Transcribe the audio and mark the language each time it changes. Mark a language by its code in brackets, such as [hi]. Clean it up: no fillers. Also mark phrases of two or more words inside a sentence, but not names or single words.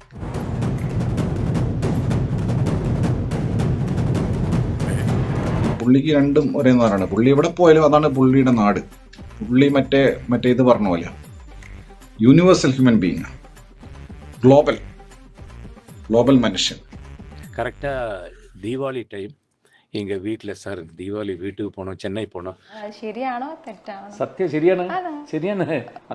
[ml] പുള്ളിക്ക് രണ്ടും ഒരേ നാടാണ്. പുള്ളി എവിടെ പോയാലും അതാണ് പുള്ളിയുടെ നാട്. പുള്ളി മറ്റേ ഇത് പറഞ്ഞ പോലെ [en] universal human being, global [ml] മനുഷ്യൻ. [ta] கரெக்டா தீபாவளி டைம் எங்க வீட்டில் சார் தீபாவளி வீட்டுக்கு போனோம், சென்னை போனோம். [ml] ശരിയാണോ തെറ്റാണോ? സത്യം ശരിയാണ്, ശരിയാണ്.